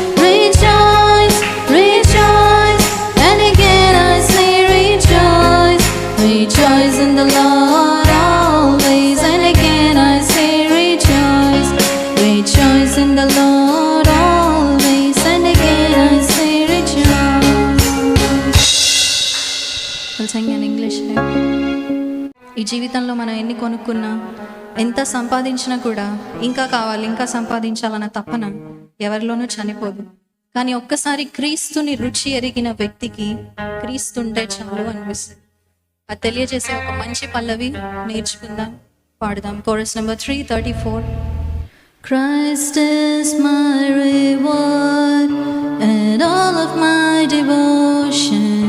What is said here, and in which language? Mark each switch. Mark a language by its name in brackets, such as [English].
[English] Rejoice, rejoice, and again I say rejoice. Rejoice in the Lord always, and again I say rejoice. Rejoice in the Lord always, and again I say rejoice. We'll sing in English. [Telugu] ఈ జీవితంలో మనం ఎన్ని కొనుక్కున్నా, ఎంత సంపాదించినా కూడా ఇంకా కావాలి, ఇంకా సంపాదించాలన్న తపన ఎవరిలోనూ చనిపోదు. కానీ ఒక్కసారి క్రీస్తుని రుచి ఎరిగిన వ్యక్తికి క్రీస్తుంటే చాలు అనిపిస్తుంది. అది తెలియజేసే ఒక మంచి పల్లవి నేర్చుకుందాం, పాడుదాం. Chorus number 334. [English] Christ is my reward and all of my devotion.